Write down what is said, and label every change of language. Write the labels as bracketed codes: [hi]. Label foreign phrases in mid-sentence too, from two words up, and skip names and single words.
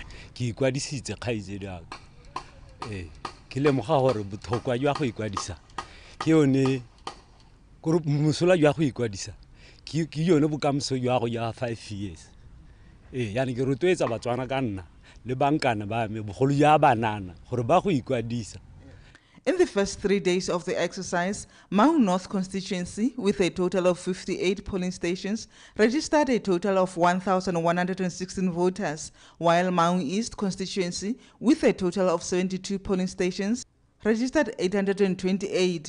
[tn] Ke ikwadisitse khaije ya ke le moga gore bothokwa jwa go ikwadisa ke yone gore mosola jwa go ikwadisa ke yone bokamso jwa go ya 5 years yani ke rotwetsa Batswana ka nna le bankana ba me bogolo ya banana gore ba go ikwadisa. [en] In the first 3 days of the exercise, Maun North constituency, with a total of 58 polling stations, registered a total of 1,116 voters, while Maun East constituency, with a total of 72 polling stations, registered 828.